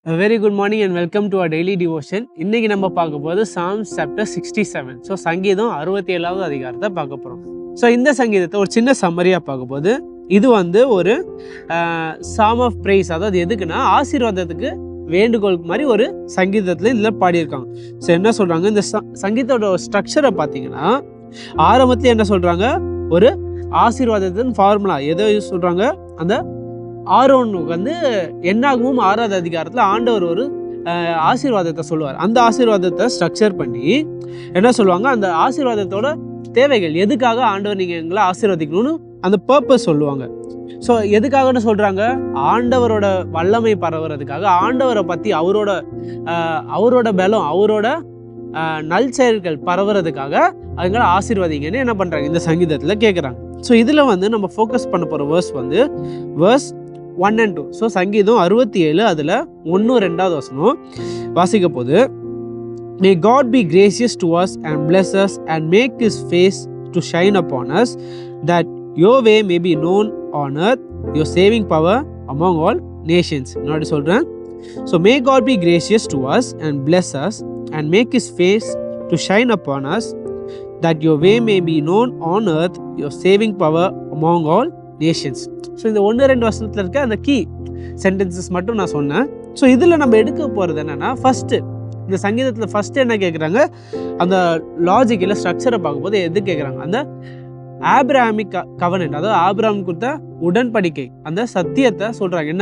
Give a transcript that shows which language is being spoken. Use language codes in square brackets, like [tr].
[en] A very good morning and welcome to our daily devotion. [ta] இன்னைக்கு நம்ம பார்க்க போது Psalms chapter 67. ஸோ சங்கீதம் 67வது அதிகாரத்தை பார்க்க போகிறோம். ஸோ இந்த சங்கீதத்தை ஒரு சின்ன சம்மரியாக பார்க்க போது இது ஒரு சாம் ஆஃப் ப்ரைஸ், அதாவது எதுக்குன்னா ஆசீர்வாதத்துக்கு வேண்டுகோள் மாதிரி ஒரு சங்கீதத்தில் இதில் பாடியிருக்காங்க. ஸோ என்ன சொல்கிறாங்க, இந்த சங்கீதத்தோட ஸ்ட்ரக்சரை பார்த்தீங்கன்னா ஆரம்பத்தில் என்ன சொல்கிறாங்க, ஒரு ஆசீர்வாதத்தின் ஃபார்முலா எதோ சொல்கிறாங்க. அந்த ஆரோனுக்கு என்னாகவும் 6வது அதிகாரத்தில் ஆண்டவர் ஒரு ஆசீர்வாதத்தை சொல்லுவார். அந்த ஆசீர்வாதத்தை ஸ்ட்ரக்சர் பண்ணி என்ன சொல்லுவாங்க, அந்த ஆசீர்வாதத்தோட தேவைகள் எதுக்காக ஆண்டவர் நீங்கள் எங்களை ஆசீர்வதிக்கணும்னு அந்த பர்பஸ் சொல்லுவாங்க. ஸோ எதுக்காகன்னு சொல்கிறாங்க, ஆண்டவரோட வல்லமை பரவுறதுக்காக, ஆண்டவரை பற்றி அவரோட பலம், அவரோட நல் செயல்கள் பரவுறதுக்காக அதுங்களை ஆசீர்வதிங்கன்னு என்ன பண்ணுறாங்க இந்த சங்கீதத்தில் கேட்குறாங்க. ஸோ இதில் நம்ம ஃபோக்கஸ் பண்ண போகிற வேர்ஸ் 1 and 2. ஸோ சங்கீதம் 67 அதில் 1-2 வசனம் வாசிக்க போது, [en] May God be gracious to us and bless us and make his face to shine upon us, that your way may be known on earth, your saving power among all nations. [ta] நான் சொல்கிறேன். [en] So may God be gracious to us and bless us and make his face to shine upon us, that your way may be known on earth, your saving power among all nations. [ta] So இந்த 1-2 வசனத்தில் இருக்க அந்த key sentences மட்டும் நான் சொன்னேன். So இதில் நம்ம எடுக்க போகிறது என்னென்னா, ஃபஸ்ட்டு இந்த சங்கீதத்தில் ஃபஸ்ட்டு என்ன கேட்குறாங்க, அந்த லாஜிக் இல்லை ஸ்ட்ரக்சரை பார்க்கும்போது எது கேட்குறாங்க, அந்த ஆப்ரஹாமிக் கவனன்ட், அதாவது ஆபிரகாம் கொடுத்த உடன்படிக்கை, அந்த சத்தியத்தை சொல்கிறாங்க.